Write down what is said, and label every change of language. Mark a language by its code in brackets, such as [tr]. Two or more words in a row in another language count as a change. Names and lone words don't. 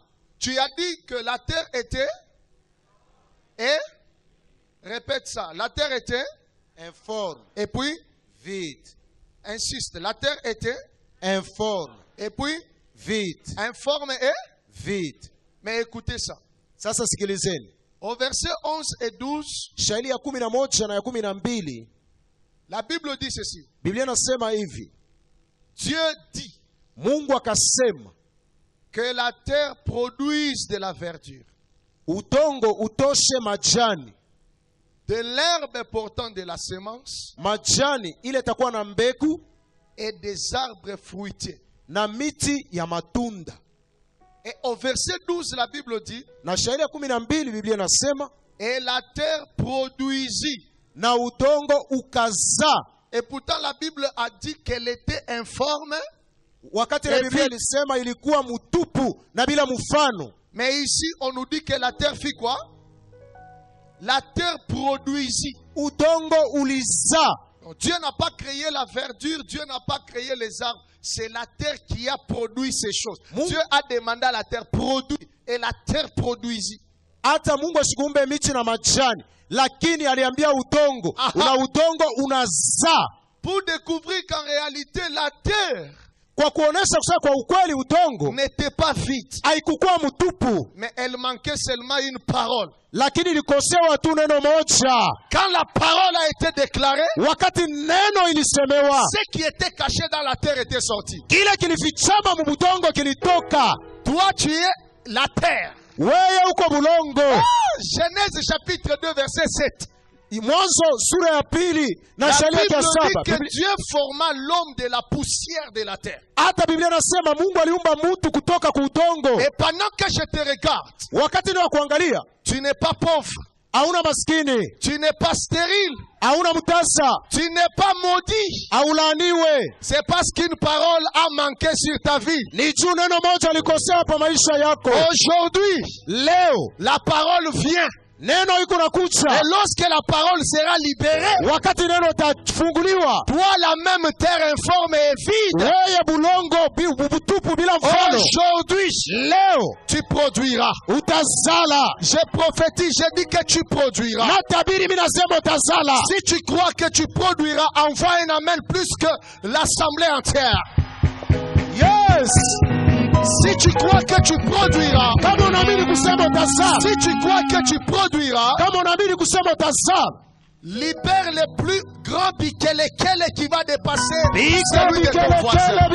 [fr] Tu as dit que la terre était... Et répète ça. La terre était... Informe. Et puis... Vide. Insiste. La terre était... Informe. Et puis... Vide. Informe et... Vide. Mais écoutez ça. [sw] Sasa sikilizeni. [fr] Au verset 11 et 12... [sw] Shairi ya 11 na ya 12. [fr] La Bible dit ceci. [sw] Biblia inasema hivi. [fr] Dieu dit. [sw] Mungu akasema. [fr] Que la terre produise de la verdure. [sw] Udongo utoshe majani. [fr] De l'herbe portant de la semence. [sw] Majani ile itakuwa na mbegu. [fr] Et des arbres fruitiers. [sw] Na miti ya matunda. [fr] Et au verset 12 la Bible dit. [sw] Na shairi ya 12 Biblia inasema. [fr] Et la terre produisit. [sw] Na udongo ukazaa. [fr] Et pourtant la Bible a dit qu'elle était informe. [sw] Wakati la Biblia ilisema ilikuwa mutupu na bila mfano. [fr] Mais ici on nous dit que la terre fit quoi? La terre produisit. [sw] Udongo ulizaa. [fr] Dieu n'a pas créé la verdure, Dieu n'a pas créé les arbres. C'est la terre qui a produit ces choses. Dieu a demandé à la terre produire et la terre produisit. [sw] Hata Mungu asikumbe miti na majani, lakini aliambia udongo, una udongo unazaa. [fr] Pour découvrir qu'en réalité la terre [sw] kwa kuonesha kusema kwa ukweli udongo [fr] n'était pas vide. [sw] Haikukuwa mtupu. [fr] Mais elle manquait seulement une parole. [sw] Lakini ilikosewa tu neno moja. [fr] Quand la parole a été déclarée, [sw] wakati neno ilisemewa, [fr] ce qui était caché dans la terre était sorti. [sw] Kile kilifichama mu budongo kilitoka. [fr] Toi tu es la terre. [sw] Wewe uko bulongo. [fr] Genèse chapitre 2 verset 7. [sw] Mwanzo sura ya pili na shairi ya 7. [fr] Bible dit que Dieu forma l'homme de la poussière de la terre. [sw] Hata Biblia inasema Mungu aliumba mtu kutoka kwa udongo. [fr] Et pendant que je te regarde, [sw] wakati ni wa kuangalia, [fr] tu n'es pas pauvre. [sw] Hauna maskini. [fr] Tu n'es pas stérile. [sw] Hauna mtasa. [fr] Tu n'es pas maudit. [sw] Haulaaniwe. [fr] C'est parce qu'une parole a manqué sur ta vie. [sw] Ni juu neno moja likosea pa maisha yako. [fr] Aujourd'hui, [sw] leo, [fr] la parole vient. [sw] Neno iko nakuja. [fr] Et lorsque la parole sera libérée, [sw] wakati neno tafunguliwa, [fr] toi la même terre informe et vide, [sw] wewe bulongo butupu bila mfano, [fr] aujourd'hui, [sw] leo [fr] tu produiras. [sw] Utazala. [fr] Je prophétise, je dis que tu produiras. [sw] Natabiri mimi nasema utazala. [fr] Si tu crois que tu produiras, envoie un amen plus que l'assemblée entière. Yes. Si tu crois que tu produiras, si tu crois que tu produiras, libère le plus grand bikelekele qui va dépasser celui de ton voisin.